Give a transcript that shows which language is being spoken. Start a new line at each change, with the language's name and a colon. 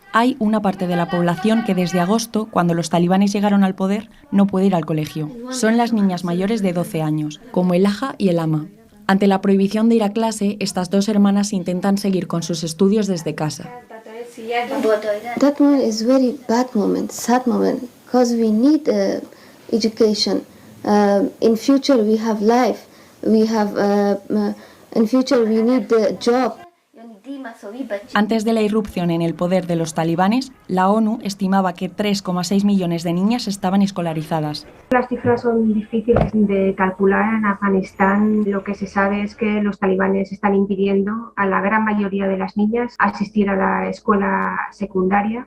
Spanish: Hay una parte de la población que desde agosto, cuando los talibanes llegaron al poder, no puede ir al colegio. Son las niñas mayores de 12 años, como el Aja y el Ama. Ante la prohibición de ir a clase, estas dos hermanas intentan seguir con sus estudios desde casa.
English: That moment is very bad moment, sad moment, because we need education. In future we have life. We have in future we need the job.
Spanish: Antes de la irrupción en el poder de los talibanes, la ONU estimaba que 3,6 millones de niñas estaban escolarizadas. Las cifras son difíciles de calcular. En Afganistán lo que se sabe es que los talibanes están impidiendo a la gran mayoría de las niñas asistir a la escuela secundaria.